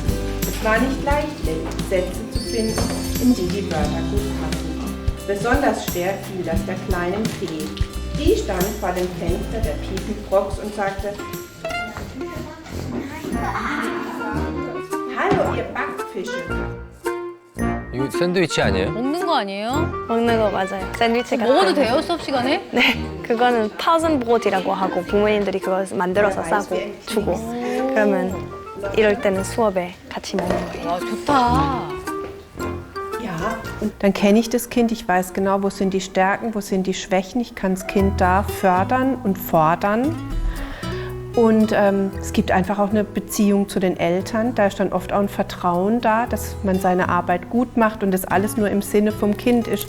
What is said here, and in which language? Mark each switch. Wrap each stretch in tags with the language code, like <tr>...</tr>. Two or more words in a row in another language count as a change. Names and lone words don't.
<de>Es war nicht leicht, Sätze zu finden, in die die Wörter gut passen. Besonders schwer fiel das der kleinen Fee. Die stand vor dem Fenster der Piepelfrogs und sagte: Hallo, ihr Backfische.</de> <ko>이거 샌드위치 아니에요? 먹는 거 아니에요? 먹는 거 맞아요. 샌드위치 같은 먹어도 돼요, 수업 시간에? 네, 그거는 파우sen브로디라고 하고 부모님들이 그거 만들어서 싸고 주고 그러면 이럴 때는 수업에 같이 먹는 거예요. 와, 좋다.</ko> <de>Ja, und dann kenne ich das Kind, ich weiß genau, wo sind die Stärken, wo sind die Schwächen. Ich kann das Kind da fördern und fordern. Und es gibt einfach auch eine Beziehung zu den Eltern. Da ist dann oft auch ein Vertrauen da, dass man seine Arbeit gut macht und das alles nur im Sinne vom Kind ist.</de>